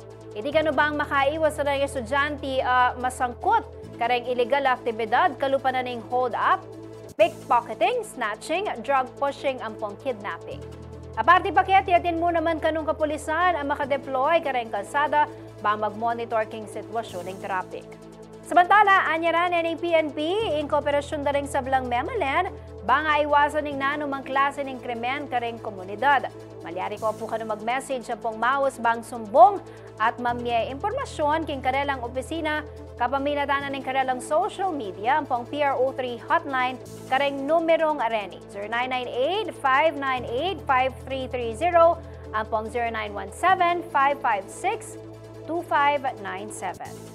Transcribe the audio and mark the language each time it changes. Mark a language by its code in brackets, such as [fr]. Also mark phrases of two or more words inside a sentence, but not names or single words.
[pam] Hindi kano bang makaiwas na ng estudyante masangkot karing illegal aktibidad kalupa na ning [en] hold up, [pam] pickpocketing, snatching, [en] drug pushing, [pam] ampong kidnapping. Aparte paket, yatin mo naman kanong kapulisan ang makadeploy karing kalsada ba mag-monitor king sitwasyon ng traffic. Samantala, anyaran ng PNP in kooperasyon na rin sa Blang Memalen, ba nga iwasan ng nanumang klase ng krimen karing komunidad. Malyari ko po ka mag-message sa pong maus bang sumbong at mamye informasyon king karelang opisina kapaminatanan ng karelang [en] social media [pam] ang pong PRO3 hotline karing numerong areni 0998-598-5330 ang pong 0917-556-2597.